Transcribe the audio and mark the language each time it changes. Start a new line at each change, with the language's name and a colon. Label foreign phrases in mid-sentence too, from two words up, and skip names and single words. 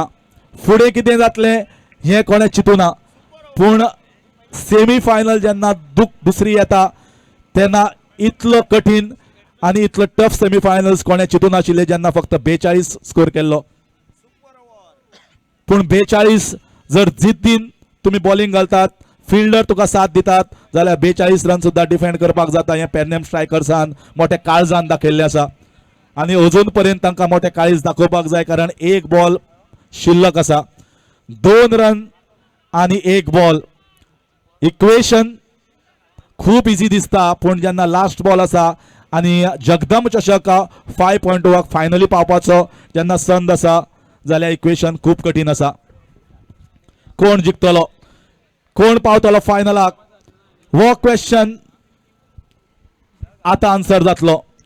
Konkani: फुडें कितें जातलें हे कोणें चिंतूना. पूण
English: semi final
Konkani: जेन्ना दुसरी येता तेन्ना इतलो कठीण आणि इतलो
English: tough semi finals
Konkani: कोणें चिंतून नाशिल्ले जेन्ना फक्त 42 स्कोर केल्लो. पूण 42 जर जिद्दीन तुम्ही बॉलिंग घालतात, फिल्डर तुका साथ दितात जाल्यार 42 रन सुद्धा डिफेंड करपाक जाता. हे पेडनेम स्ट्रायकर्सान मोठ्या काळजान दाखयल्लें आसा आणि अजून पर्यंत तांकां मोठे काळीज दाखोवपाक जाय, कारण 1 बॉल शिल्लक आसा. 2 रन आणि 1 बॉल इक्वेशन खूप इजी दिसता, पूण जेन्ना
English: last ball
Konkani: आसा आणि जगदंब चषक 5.2 फायनली पावपाचो जेन्ना संद आसा जाल्यार इक्वेशन खूप कठीण आसा. कोण जिखतलो, कोण पावतलो फायनलाक, हो क्वेश्चन आता आन्सर जातलो.